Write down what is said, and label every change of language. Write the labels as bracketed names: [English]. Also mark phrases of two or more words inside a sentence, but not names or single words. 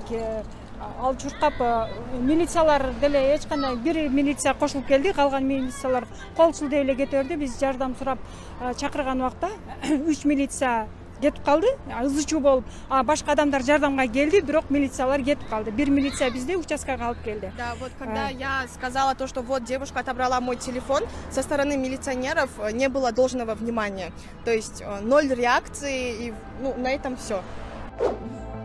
[Kyrgyz] Ал чуркап милициялар деле эч кандай, бир милиция кошулуп келди, калган милициялар кол силдей эле кете берди. Биз жардам сурап чакырган убакта 3 милиция кетип калды, ызы чуу болуп. Башка адамдар жардамга келди, бирок милициялар кетип калды. Бир милиция бизди участкага алып келди. [Russian] Да, вот когда я сказала то, что вот девушка отобрала мой телефон, со стороны милиционеров не было должного внимания. То есть 0 реакции, и на этом все.